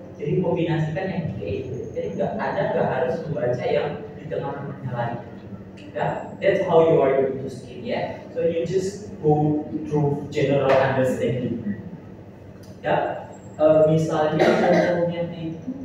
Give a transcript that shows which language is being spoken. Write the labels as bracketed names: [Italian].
[Indonesian] Jadi kombinasikan yang kayak itu. Jadi nggak harus membaca yang di tengah-tengahnya lagi. [English] Yeah, that's how you are going to skim. Yeah, so you just go through general understanding. [Indonesian] Ya, misalnya contohnya itu.